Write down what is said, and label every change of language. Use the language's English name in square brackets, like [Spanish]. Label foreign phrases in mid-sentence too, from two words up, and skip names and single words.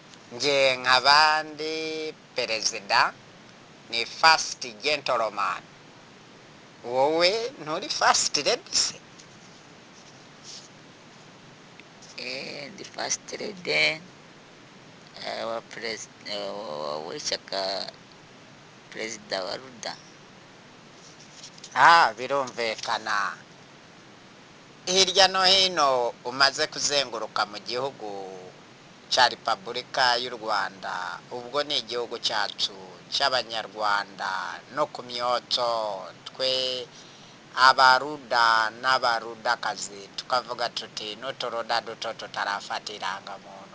[Kinyarwanda] nge nk'abandi perezida ni [English] first gentleman, [Kinyarwanda] wowe nturi [English] first lady [Kinyarwanda] se? Ndi [English] first lady [Kinyarwanda] wa w'ishyaka perezida wa ruda. Birumvikana. Hirya no hino umaze kuzenguruka mu gihugu cya repubulika y'u Rwanda, ubwo ni igihugu cyacu cy'abanyarwanda, no ku myotso twe abaruda n'abarudakazi tukavuga tuti n'uturuda duto tutarafata irangamuntu.